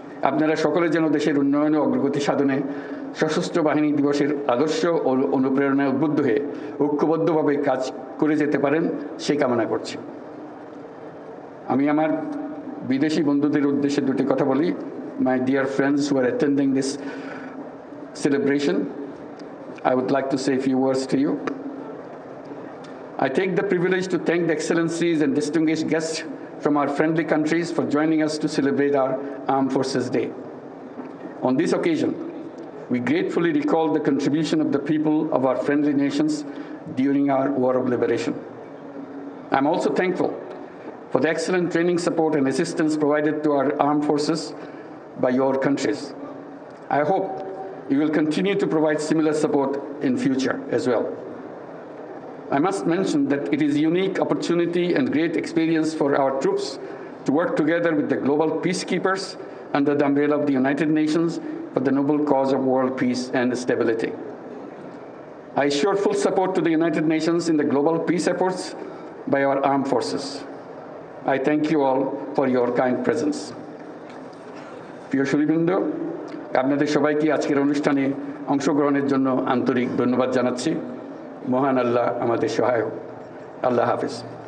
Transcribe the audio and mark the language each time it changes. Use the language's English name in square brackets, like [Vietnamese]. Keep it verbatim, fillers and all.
[Bangla] আপনারা সকলে যেন দেশের উন্নয়ন ও অগ্রগতি সাধনে সশস্ত্র বাহিনী দিবসের আদর্শ ও অনুপ্রেরণায় উদ্বুদ্ধ হয়ে ঐক্যবদ্ধভাবে কাজ করে যেতে পারেন, সেই কামনা করছি। আমি আমার বিদেশি বন্ধুদের উদ্দেশ্যে দুটি কথা বলি। [English] My dear friends who are attending this celebration, I would like to say few words to you. I take the privilege to thank the excellencies and distinguished guests from our friendly countries for joining us to celebrate our Armed Forces Day. On this occasion, we gratefully recall the contribution of the people of our friendly nations during our War of Liberation. I'm also thankful for the excellent training, support, and assistance provided to our armed forces by your countries. I hope you will continue to provide similar support in future as well. I must mention that it is a unique opportunity and great experience for our troops to work together with the global peacekeepers under the umbrella of the United Nations for the noble cause of world peace and stability. I assure full support to the United Nations in the global peace efforts by our armed forces. I thank you all for your kind presence. [Bangla] প্রিয় সুধীবৃন্দ, আপনাদের সবাইকে আজকের অনুষ্ঠানে অংশগ্রহণের জন্য আন্তরিক ধন্যবাদ জানাচ্ছি। মহান আল্লাহ আমাদের সহায়ক। আল্লাহ হাফেজ।